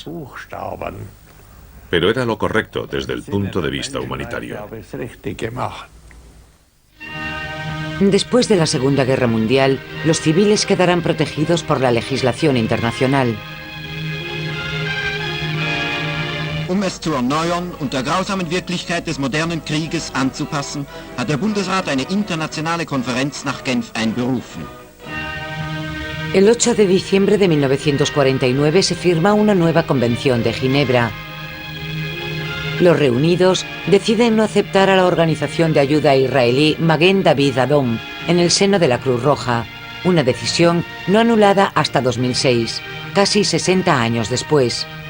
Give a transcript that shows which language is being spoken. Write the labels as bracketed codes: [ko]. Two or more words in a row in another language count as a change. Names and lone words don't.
[es] Pero era lo correcto desde el punto de vista humanitario. Después de la Segunda Guerra Mundial, los civiles quedarán protegidos por la legislación internacional. [de] Es zu erneuern und der grausamen Wirklichkeit des modernen Krieges anzupassen, hat der Bundesrat eine internationale Konferenz nach Genf einberufen. [es] El 8 de diciembre de 1949 se firma una nueva Convención de Ginebra. Los reunidos deciden no aceptar a la organización de ayuda israelí Maguen David Adom en el seno de la Cruz Roja, una decisión no anulada hasta 2006, casi 60 años después.